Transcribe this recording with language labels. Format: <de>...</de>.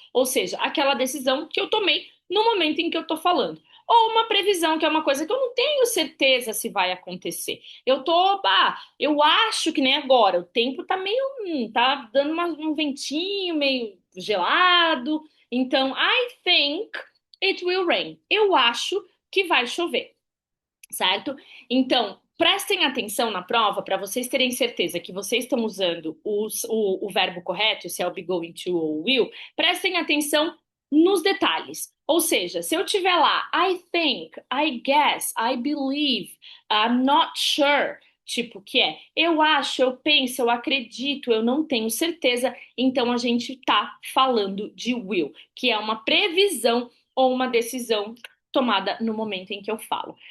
<pt>Ou seja, aquela decisão que eu tomei no momento em que eu estou falando. Ou uma previsão, que é uma coisa que eu não tenho certeza se vai acontecer. Eu acho que nem agora, o tempo tá meio, tá dando um ventinho meio gelado. Então,</pt> <en>I think it will rain.</en> <pt>Eu acho que vai chover, certo? Então, prestem atenção na prova para vocês terem certeza que vocês estão usando o verbo correto, se é o be going to ou will, prestem atenção nos detalhes. Ou seja, se eu tiver lá,</pt> <en>I think, I guess, I believe, I'm not sure,</en> <pt>tipo, que é eu acho, eu penso, eu acredito, eu não tenho certeza, então a gente tá falando de will, que é uma previsão ou uma decisão tomada no momento em que eu falo.</pt>